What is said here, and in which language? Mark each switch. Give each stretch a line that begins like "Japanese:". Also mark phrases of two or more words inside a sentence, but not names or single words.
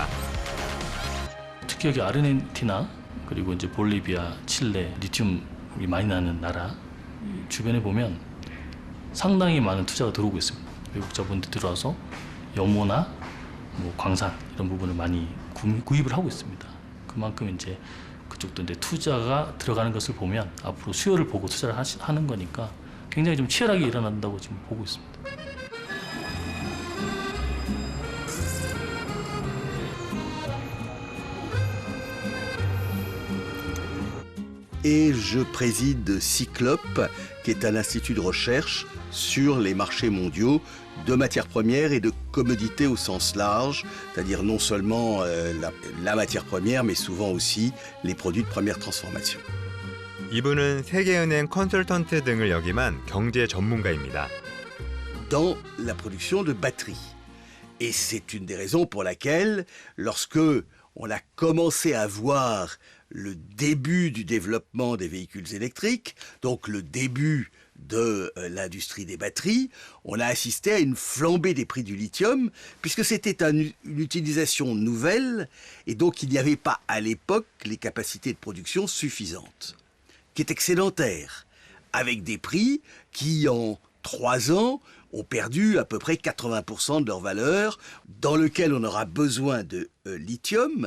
Korean: 특히 여기 아르헨티나 그리고 이제 볼리비아, 칠레 리튬이 많이 나는 나라 주변에 보면 상당히 많은 투자가 들어오고 있습니다. 외국 자본들이 들어와서 염호나 뭐 광산 이런 부분을 많이 구입을 하고 있습니다. 그만큼 이제 그쪽도 이제 투자가 들어가는 것을 보면 앞으로 수요를 보고 투자를 하는 거니까 굉장히 좀 치열하게 일어난다고 지금 보고 있습니다.
French: Et je préside Cyclope, qui est un institut de recherche sur les marchés mondiaux de matières premières et de commodités au sens large, c'est-à-dire non seulement la matière première, mais souvent aussi les produits de première transformation.
Korean: 이분은 세계은행 컨설턴트 등을 역임한 경제 전문가입니다.
French: Dans la production de batteries. Et c'est une des raisons pour laquelle, lorsque on a commencé à voir le début du développement des véhicules électriques, donc le début de l'industrie des batteries, on a assisté à une flambée des prix du lithium, puisque c'était une utilisation nouvelle, et donc il n'y avait pas à l'époque les capacités de production suffisantes, qui est excédentaire, avec des prix qui, en 3 ans, ont perdu à peu près 80% de leur valeur, dans lequel on aura besoin de lithium.